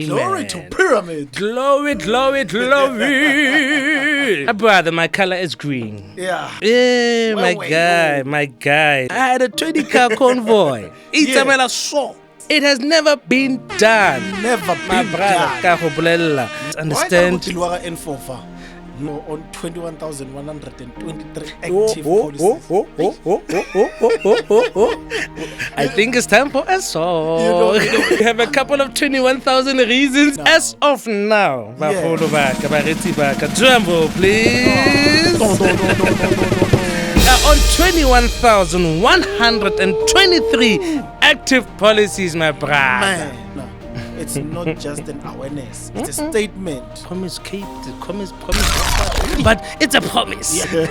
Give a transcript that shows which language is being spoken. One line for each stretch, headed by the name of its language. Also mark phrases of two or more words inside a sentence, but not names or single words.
English: Glory to Pyramid. Glory, glory, glory. Brother, my color is green. Yeah. Yeah, Where were you? my guy. I had a 20-car convoy. Itamela so. It has never been done. Never My been brother, done.
Tswana: ka go bolela.
English: Understand? Why N4 on 21,123 active policies. I think it's time for a song. You know. We have a couple of 21,000 reasons as of now.
Tswana: Bagolo baka, baretsi baka.
English: Jumbo, please. On 21,123 active policies, my brother. Man, no. It's not just an awareness. It's a statement. Promise, Kate. Promise. But it's a promise.